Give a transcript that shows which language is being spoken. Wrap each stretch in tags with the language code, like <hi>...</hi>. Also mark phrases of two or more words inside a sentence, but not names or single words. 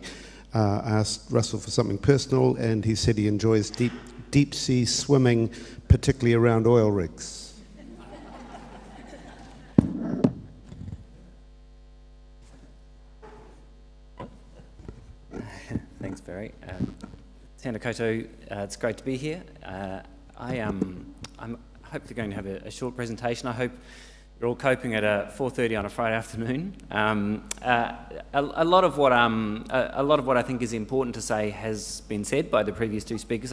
<en>I asked Russell for something personal, and he said he enjoys deep sea swimming, particularly around oil rigs. Thanks, Barry.</en> <mi>Tēnā koutou,</mi> <en>it's great to be here. I'm hopefully going to have a short presentation. I hope you're all coping at 4:30 on a Friday afternoon. A lot of what I think is important to say has been said by the previous two speakers.</en>